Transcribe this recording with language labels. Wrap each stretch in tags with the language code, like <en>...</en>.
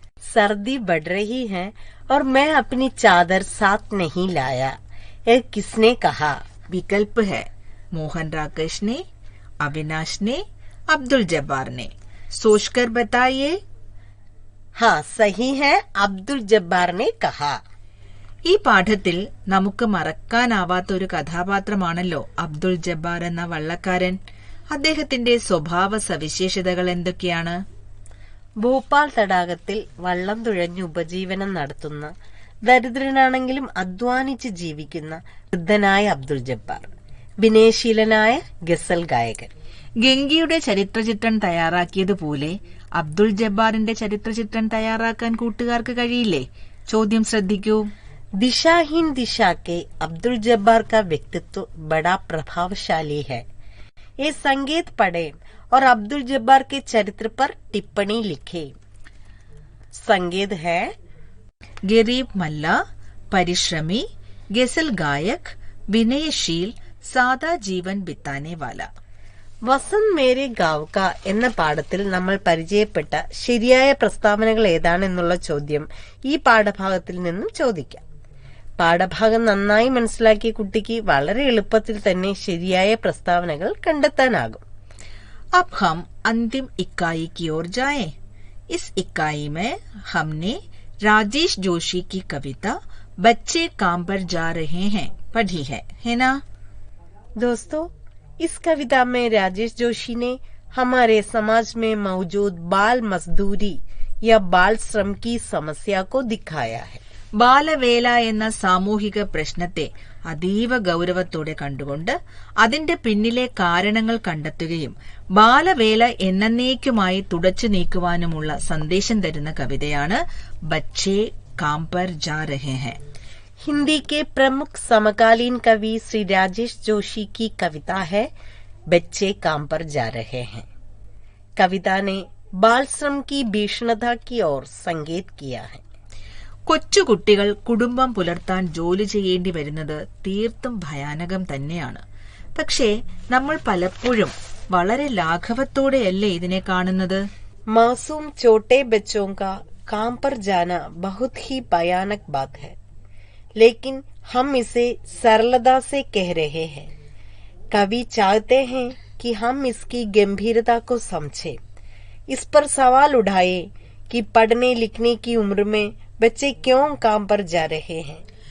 <hi>सर्दी बढ़ रही है और मैं अपनी चादर साथ नहीं लाया. ये किसने कहा? विकल्प है मोहन राकेश ने, अविनाश ने, अब्दुल जब्बार ने. सोचकर बताइए. हाँ, सही है, अब्दुल जब्बार ने कहा.</hi> <ml>ഈ പാഠത്തിൽ നമുക്ക് മറക്കാനാവാത്ത ഒരു കഥാപാത്രമാണല്ലോ അബ്ദുൾ ജബ്ബാർ എന്ന വള്ളക്കാരൻ. അദ്ദേഹത്തിന്റെ സ്വഭാവ സവിശേഷതകൾ എന്തൊക്കെയാണ്? ഭോപ്പാൽ തടാകത്തിൽ വള്ളം തുഴഞ്ഞ് ഉപജീവനം നടത്തുന്ന, ദരിദ്രനാണെങ്കിലും അധ്വാനിച്ച് ജീവിക്കുന്ന വൃദ്ധനായ അബ്ദുൾ ജബ്ബാർ. വിനയശീലനായ ഗസൽ ഗായകൻ. ഗംഗയുടെ ചരിത്രചിത്രം തയ്യാറാക്കിയതുപോലെ അബ്ദുൾ ജബ്ബാറിന്റെ ചരിത്രചിത്രം തയ്യാറാക്കാൻ കൂട്ടുകാർക്ക് കഴിയില്ലേ? ചോദ്യം ശ്രദ്ധിക്കൂ.</ml> <hi>दिशाहीन दिशा के अब्दुल जब्बार का व्यक्तित्व बड़ा प्रभावशाली है. ये संगीत पढ़े और अब्दुल जब्बार के चरित्र पर टिप्पणी लिखे. संगीत है ഗരീബ് മല്ല, പരിശ്രമി, ഗസൽ ഗായക്, വിനയശീൽ, സാദാ ജീവൻ ബിത്താനെ വാല.</hi> <ml>വസന്ത് മേരെ ഗാവ് ക എന്ന പാഠത്തിൽ നമ്മൾ പരിചയപ്പെട്ട ശരിയായ പ്രസ്താവനകൾ ഏതാണെന്നുള്ള ചോദ്യം ഈ പാഠഭാഗത്തിൽ നിന്നും ചോദിക്കാം. പാഠഭാഗം നന്നായി മനസ്സിലാക്കിയ കുട്ടിക്ക് വളരെ എളുപ്പത്തിൽ തന്നെ ശരിയായ പ്രസ്താവനകൾ കണ്ടെത്താനാകും.</ml> <hi>अब हम अंतिम इकाई की ओर जाएं. इस इकाई में हमने राजेश जोशी की कविता बच्चे काम पर जा रहे हैं पढ़ी है ना? दोस्तों, इस कविता में राजेश जोशी ने हमारे समाज में मौजूद बाल मजदूरी या बाल श्रम की समस्या को दिखाया है.</hi> <ml>ബാലവേല എന്ന സാമൂഹിക പ്രശ്നത്തെ അതീവ ഗൌരവത്തോടെ കണ്ടുകൊണ്ട് അതിന്റെ പിന്നിലെ കാരണങ്ങൾ കണ്ടെത്തുകയും ബാലവേല എന്നേക്കുമായി തുടച്ചു നീക്കുവാനുമുള്ള സന്ദേശം തരുന്ന കവിതയാണ് ബച്ചേ കാം പർ ജാ രഹേ ഹൈ.</ml> <hi>हिंदी के प्रमुख समकालीन कवि श्री राजेश जोशी की कविता है बच्चे काम पर जा रहे हैं. कविता ने बाल श्रम की भीषणता की ओर संकेत किया है.</hi> <ml>കൊച്ചുകുട്ടികൾ കുടുംബം പുലർത്താൻ ജോലി ചെയ്യേണ്ടി വരുന്നത് തീർത്തും ഭയാനകം തന്നെയാണ്. പക്ഷേ നമ്മൾ പലപ്പോഴും വളരെ ലാഘവത്തോടെയല്ലേ ഇതിനെ കാണുന്നത്?</ml> <hi>मासूम छोटे बच्चों का काम पर जाना बहुत ही भयानक बात है, लेकिन हम इसे सरलता से कह रहे हैं। कवि चाहते हैं कि हम इसकी गंभीरता को समझें, इस पर सवाल उठाए कि पढ़ने लिखने की उम्र में बच्चे क्यों काम पर जा रहे हैं।</hi>